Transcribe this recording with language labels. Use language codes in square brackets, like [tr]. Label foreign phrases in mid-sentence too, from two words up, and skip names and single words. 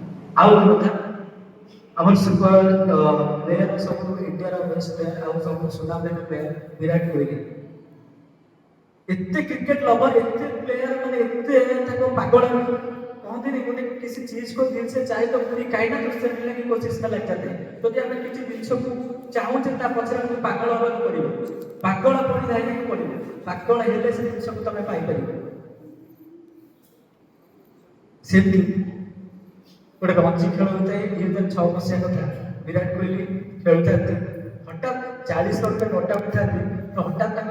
[or] ଆଉ ଗୋଟେ କଥା ଆମର ସୁपर ପ୍ଲେୟାର ସବୁ ଇଣ୍ଡିଆର ବେଷ୍ଟ ପ୍ଲେୟାର ଆଉ ସବୁ ସୁନାମ ପ୍ଲେୟାର ବିରାଟ କୋହଲି। ଏତେ କ୍ରିକେଟ ଲଭର ଏତେ प्लेयर ମାନେ ଏତେ ତାକୁ ପାଗଳ କହନ୍ତି नहीं ଗୋଟେ [hi] किसी चीज को दिल से चाहे तो पूरी कायनात उससे मिलने की कोशिश में लग जाते हैं तो जब [or] ଆମେ କିଛି ଜିନିଷକୁ ଚାହୁଁଛେ ତା ପଛରେ ଆମକୁ ପାଗଳ ହେବାକୁ ପଡ଼ିବ ପାଗଳ ପଡ଼ି ଯାଇବାକୁ ପଡ଼ିବ ପାଗଳ ହେଲେ ସେ ଜିନିଷକୁ ତମେ ପାଇପାରିବ ସେମିତି ଗୋଟେ ରଞ୍ଜି ଖେଳ ହୋଇଥାଏ 2006 ମସିହା କଥା ବିରାଟ କୋହଲି ଖେଳୁଥାନ୍ତି ହଠାତ୍ 40 ରନରେ ନଟ୍ ଆଉଟ୍ ଥାନ୍ତି ତ ହଠାତ୍ ତାଙ୍କ